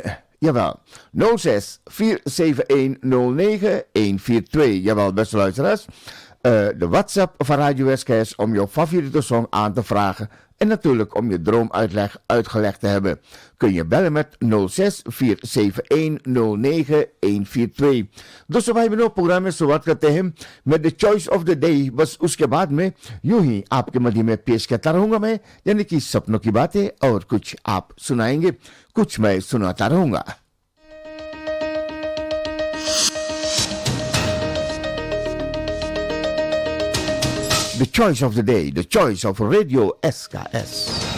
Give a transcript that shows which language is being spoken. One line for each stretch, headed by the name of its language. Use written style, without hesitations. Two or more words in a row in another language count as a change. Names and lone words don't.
Dutch: Jawel, 06 471 09 142. Jawel, beste luisteraars. De WhatsApp van Radio SKS om jouw favoriete song aan te vragen. En natuurlijk om je droomuitleg uitgelegd te hebben. Kun je bellen met 06 471 09 142.
Hindi: दोस्तों भाई बहनों प्रोग्राम में शुरुआत करते हैं मैं
English: the choice of the day.
Hindi: बस उसके बाद में यूं ही आपके मध्य में पेश करता रहूंगा मैं, यानी कि सपनों की बातें, और कुछ आप सुनाएंगे, कुछ मैं सुनाता रहूंगा.
English: The choice of the day, the choice of Radio SKS.